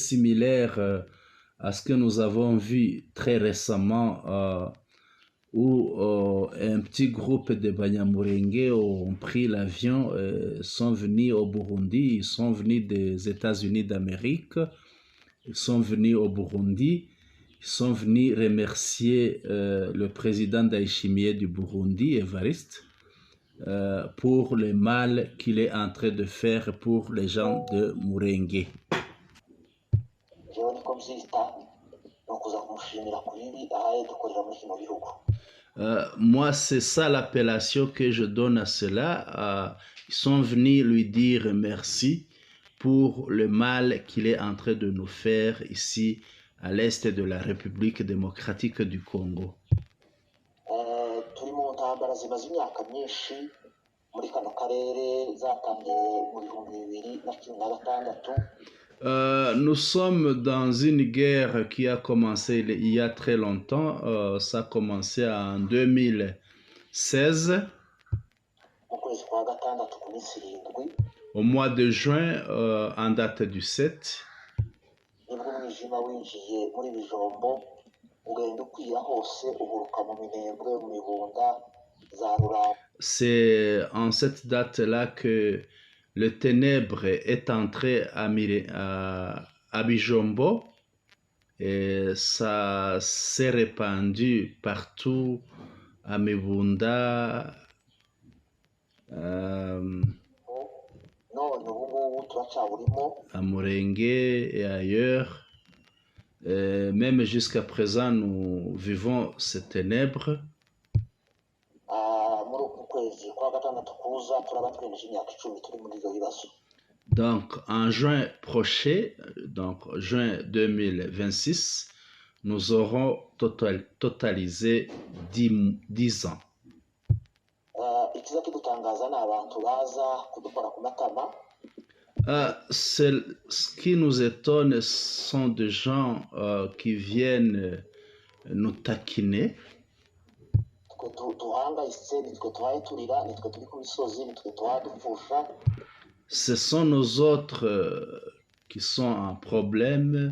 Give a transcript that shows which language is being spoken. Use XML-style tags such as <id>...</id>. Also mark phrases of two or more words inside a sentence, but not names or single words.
<fr>similaire à ce que nous avons vu très récemment où un petit groupe de Banyamulenge ont pris l'avion, sont venus au Burundi, ils sont venus des États-Unis d'Amérique, ils sont venus au Burundi, ils sont venus remercier le président Ndayishimiye du Burundi, Evariste, pour le mal qu'il est en train de faire pour les gens de Murenge.</fr> <rn>jewe niko mvyita ni ukuza kumushimira ku bibi ahaye dukorera muri kino gihugu.</rn> <fr>Moi, c'est ça l'appellation que je donne à cela. Ils sont venus lui dire merci pour le mal qu'il est en train de nous faire ici à l'est de la République démocratique du Congo.</fr> <rn>Turi mu ntambara zimaze imyaka myinshi muri kano karere zatangiye mu 2016.</rn> <fr>Nous sommes dans une guerre qui a commencé il y a très longtemps. Ça a commencé en 2016.</fr> <rn>Mu kwezi kwa gatandatu ku minsi 7</rn> <fr>Au mois de juin, en date du 7,</fr> <rn>nibwo umwijima winjiye muri Bijombo ugenda ukwira hose uburuka mu minembwe mu mibunda za Rurambo.</rn> <fr>c'est en cette date-là que le ténèbre est entré à Bijombo et ça s'est répandu partout à Mibunda.</fr> <rn>None ubu ngubu turacyaburimo</rn> <fr>À Murenge et ailleurs. Même jusqu'à présent, nous vivons ces ténèbres.</fr> <rn>muri uku kwezi kwa gatandatu kuza turaba twemeje imyaka 10 turi muri ibyo bibazo.</rn> <fr>Donc, en juin prochain, donc juin 2026, nous aurons totalisé 10 ans.</fr> <rn>Ikiza kidutangaza ni abantu baza kudukora ku matama.</rn> <fr>Ce qui nous étonne sont des gens qui viennent nous taquiner. Ce sont nous autres qui sont en problème.</fr>